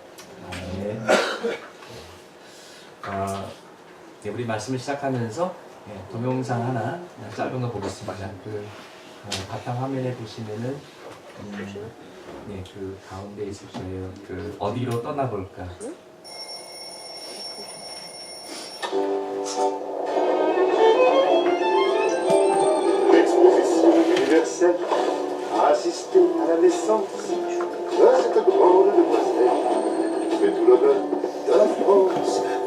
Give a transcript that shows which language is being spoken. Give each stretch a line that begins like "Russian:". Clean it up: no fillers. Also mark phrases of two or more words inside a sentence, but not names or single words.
Korean: 네, 우리 말씀을 시작하면서 동영상 하나 짧은 거 보겠습니다. 바탕 화면에 보시면은 그 가운데 있을 거예요. 어디로 떠나볼까?
French: Assister à la naissance de cette grande demoiselle, c'est tout l'honneur de la France.